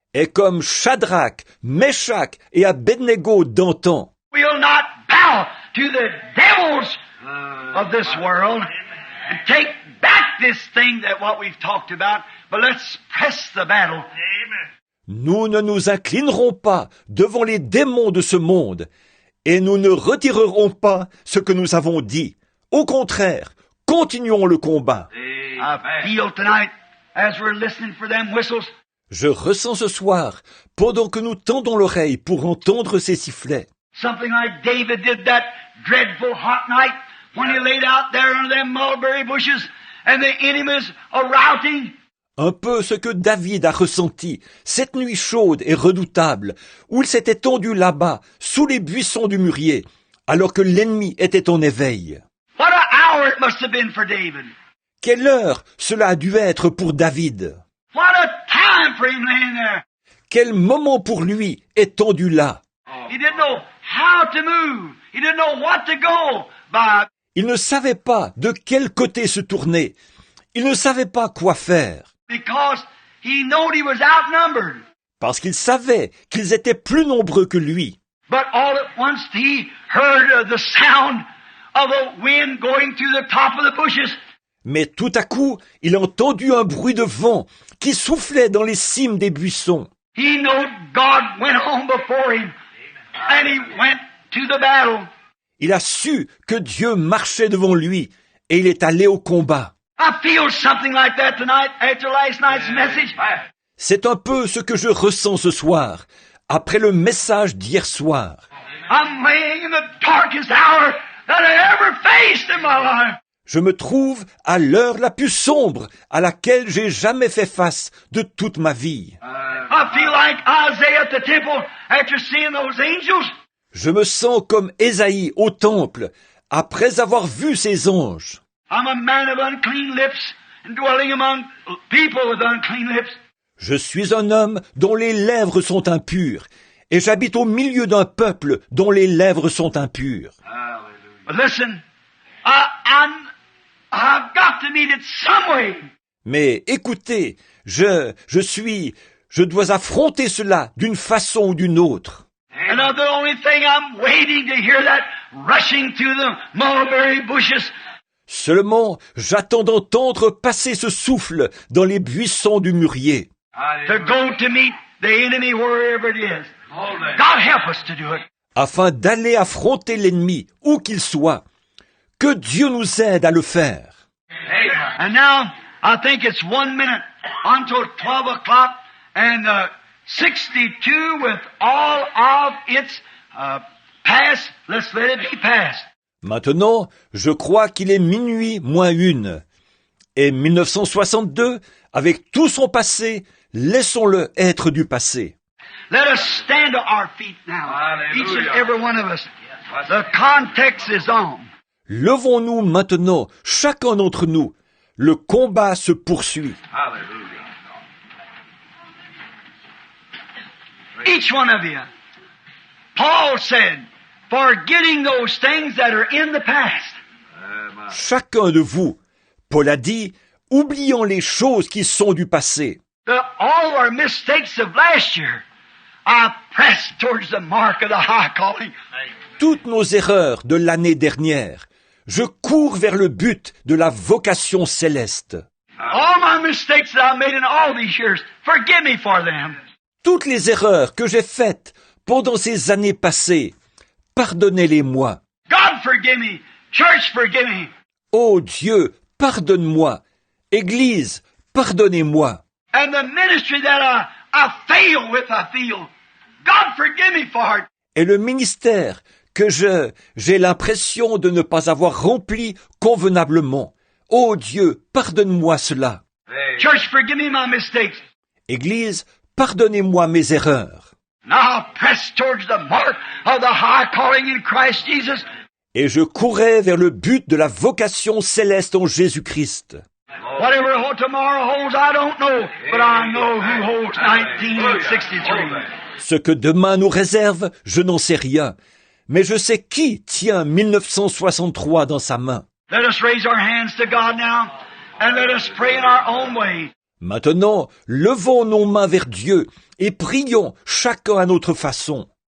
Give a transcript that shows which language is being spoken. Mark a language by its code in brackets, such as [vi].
[fr] Et comme Shadrach, Meshach et Abednego d'antan, [en] We'll not bow to the devils of this world and take back this thing that what we've talked about, but let's press the battle. [fr] nous ne nous inclinerons pas devant les démons de ce monde et nous ne retirerons pas ce que nous avons dit. Au contraire, continuons le combat. [en] I feel tonight, as we're listening for them whistles, [fr] Je ressens ce soir, pendant que nous tendons l'oreille pour entendre ces sifflets, [en] something like David did that dreadful hot night when he laid out there under them mulberry bushes and the enemies are routing. [fr] un peu ce que David a ressenti cette nuit chaude et redoutable, où il s'était tendu là-bas, sous les buissons du mûrier, alors que l'ennemi était en éveil. [en] What an hour it must have been for David. [fr] Quelle heure cela a dû être pour David! [en] What a time for him laying there. [fr] Quel moment pour lui étendu là! [en] He didn't know how to move. He didn't know what to go by. [fr] Il ne savait pas de quel côté se tourner. Il ne savait pas quoi faire. [en] Because he knowed he was outnumbered. [fr] Parce qu'il savait qu'ils étaient plus nombreux que lui. [en] But all at once he heard the sound of a wind going through the top of the bushes. [fr] Mais tout à coup, il a entendu un bruit de vent qui soufflait dans les cimes des buissons. [en] He knowed God went on before him. And he went to the battle. [fr] Il a su que Dieu marchait devant lui et il est allé au combat. [en] I feel something like that tonight after last night's message. [fr] C'est un peu ce que je ressens ce soir, après le message d'hier soir. [en] I'm laying in the darkest hour that I ever faced in my life. [fr] Je me trouve à l'heure la plus sombre à laquelle j'ai jamais fait face de toute ma vie. [en] I feel like Isaiah at the temple after seeing those angels. [fr] Je me sens comme Ésaïe au temple, après avoir vu ces anges. [en] I'm a man of unclean lips and dwelling among people with unclean lips. [fr] Je suis un homme dont les lèvres sont impures, et j'habite au milieu d'un peuple dont les lèvres sont impures. [en] But listen, I've got to meet it some way. [fr] Mais écoutez, je dois affronter cela d'une façon ou d'une autre. [en] And the only thing I'm waiting to hear that rushing through the mulberry bushes. [fr] Seulement, j'attends d'entendre passer ce souffle dans les buissons du mûrier. [en] To go to meet the enemy wherever it is. God help us to do it. [fr] Afin d'aller affronter l'ennemi, où qu'il soit. Que Dieu nous aide à le faire. [en] And now, I think it's 1 minute until 12 o'clock, and 62 with all of its past, let's let it be past. [fr] Maintenant, je crois qu'il est minuit moins une. Et 1962, avec tout son passé, laissons-le être du passé. [en] Let us stand to our feet now, each and every one of us. The context is on. [fr] Levons-nous maintenant, chacun d'entre nous. Le combat se poursuit. [en] Hallelujah. Each one of you. Paul said, forgetting those things that are in the past. Amen. [fr] Chacun de vous, Paul a dit, oublions les choses qui sont du passé. [en] All our mistakes of last year, I press towards the mark of the high calling. [fr] Toutes nos erreurs de l'année dernière, je cours vers le but de la vocation céleste. [en] All my mistakes that I made in all these years, forgive me for them. [fr] Toutes les erreurs que j'ai faites pendant ces années passées, pardonnez-les-moi. [en] God forgive me. Church forgive me. [fr] Ô Dieu, pardonne-moi. Église, pardonnez-moi. [en] And the ministry that I fail with, I feel. God forgive me for it. [fr] Et le ministère que j'ai l'impression de ne pas avoir rempli convenablement. Ô Dieu, pardonne-moi cela. [en] Amen. Church forgive me my mistakes. [fr] Église, pardonnez-moi mes erreurs. [en] Now I press towards the mark of the high calling in Christ Jesus. [fr] Et je courais vers le but de la vocation céleste en Jésus-Christ. [en] Whatever tomorrow holds, I don't know, but I know who holds 1963. [fr] Ce que demain nous réserve, je n'en sais rien. Mais je sais qui tient 1963 dans sa main. [en] Let us raise our hands to God now, and let us pray in our own way. [fr] Maintenant, levons nos mains vers Dieu et prions chacun à notre façon.